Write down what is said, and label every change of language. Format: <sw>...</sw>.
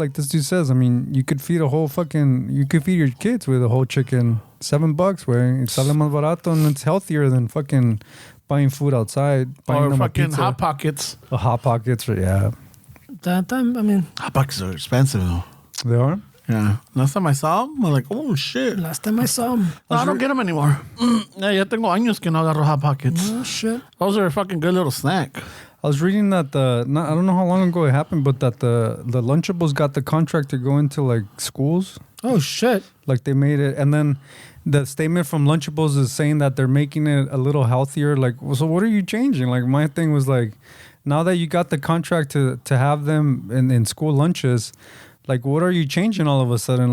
<en>Like this dude says, I mean, you could feed you could feed your kids with a whole chicken, $7, where it's</en> <es>sale más barato</es> <en>and it's healthier than fucking buying food outside. Or fucking Hot Pockets. Hot Pockets, yeah. That time, I mean, Hot Pockets are expensive though. They are? Yeah. Last time I saw them, I'm like, oh shit. Last time I saw them. No, I don't get them anymore.</en> <es>Ya tengo años que no agarro Hot Pockets.</es> <en>Oh shit. Those are a fucking good little snack. I was reading that I don't know how long ago it happened, but that the Lunchables got the contract to go into like schools. Oh shit. Like they made it, and then the statement from Lunchables is saying that they're making it a little healthier. Like, well, so what are you changing? Like my thing was like, now that you got the contract to have them in school lunches, like what are you changing all of a sudden?</en>